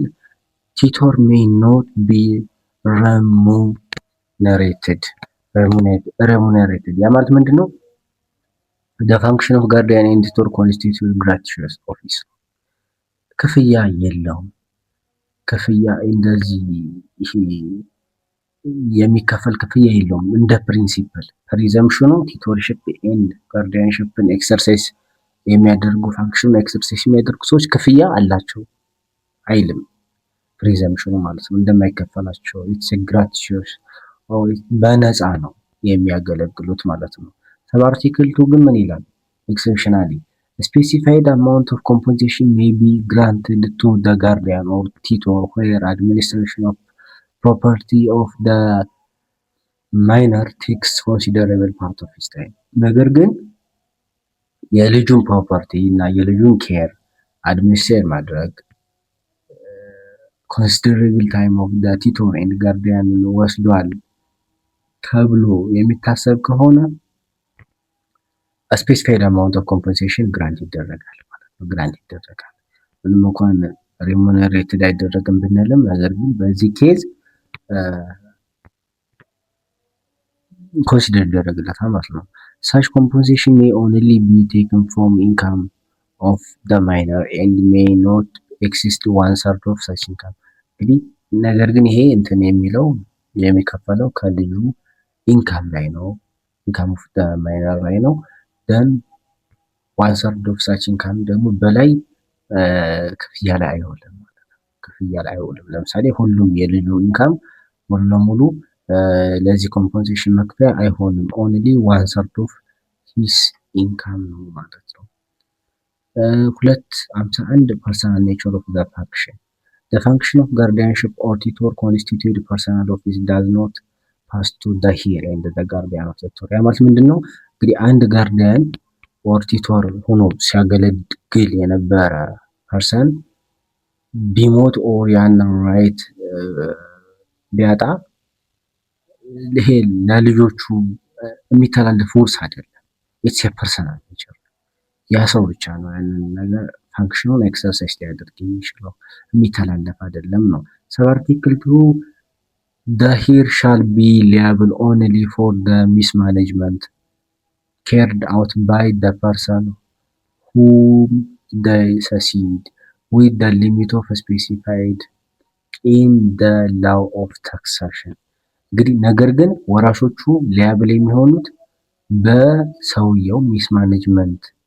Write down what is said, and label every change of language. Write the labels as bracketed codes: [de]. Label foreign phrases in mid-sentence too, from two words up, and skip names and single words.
[en] tutor may not be remunerated። [am] ያ ማለት ምንድነው? [en] the function of guardian and tutor constitute gratuitous office። [am] ክፍያ የለውም። ክፍያ እንደዚህ የሚከፈል ክፍያ የለውም። እንደ [en] principle presumption tutorship and guardianship [am] ኤክሰርሳይዝ የሚያደርጉ [en] function exercise [am] የሚያደርጉ ሰዎች ክፍያ አላቸው አይልም። ፕሪዘምፕሽኑ ማለት ነው እንደማይከፈላቸው [en] it's gratuitous [am] በነፃ ነው የሚያገለግሉት ማለት ነው። [en] sub article 2 [am] ግን ምን ይላል? [en] ኤክሰፕሽናሊ specified amount of compensation may be granted to the guardian or tutor where administration of property of the minor takes considerable part of his time። [am] ነገር ግን የልጁን ፕሮፐርቲ እና የልጁን ኬር አድሚኒስትሬት ማድረግ [en] considerable time of the tutor and guardian [am] ወስዷል ተብሎ የሚታሰብ ከሆነ [en] specified amount of compensation grant [am] ይደረጋል ማለት ነው። ግራንት ይደረጋል ምንም እንኳን ሪሙነሬትድ አይደረግም ብንልም፣ ነገር ግን በዚህ [en] case consider [am] ይደረግለታል ማለት ነው። [en] such compensation may only be taken from income of the minor and may not exceed 1/3 of such income። [am] እንግዲህ ነገር ግን ይሄ እንትን የሚለው የሚከፈለው ከልጁ ኢንካም ላይ ነው። [en] income of the minor [am] ላይ ነው። [en] then 1/3 of such income [am] ደግሞ በላይ ክፍያ ላይ አይውልም ማለት ነው። ክፍያ ላይ አይውልም። ለምሳሌ ሁሉም የልጁ ኢንካም ሙሉ ለሙሉ ለዚህ ኮምፐንሴሽን መክፈያ አይሆንም። [en] only 1/3 of his income [am] ነው ማለት ነው። [en] 251 personal nature of the function the function of guardianship or tutor constitute personal office does not pass to the heir and the guardian of the tutor። [am] ያ ማለት ምንድነው? እንግዲህ አንድ [en] guardian or tutor [am] ሆኖ ሲያገለግል የነበረ ፐርሰን ቢሞት ኦር ያንን ራይት ቢያጣ ይሄ ለልጆቹ የሚተላለፍ ውርስ አይደለም። [en] it's personal nature [am] ያ ሰው ብቻ ነው ያንን ነገር [en] function exercise [am] ሊያደርግ የሚችለው የሚተላለፍ አይደለም ነው። [en] sub article 2 the here shall be liable only for the mismanagement carried out by the person whom they succeed with the limit of specified in the law of taxation። [am] እንግዲህ ነገር ግን ወራሾቹ ሊያብል የሚሆኑት በሰውየው ሚስማኔጅመንት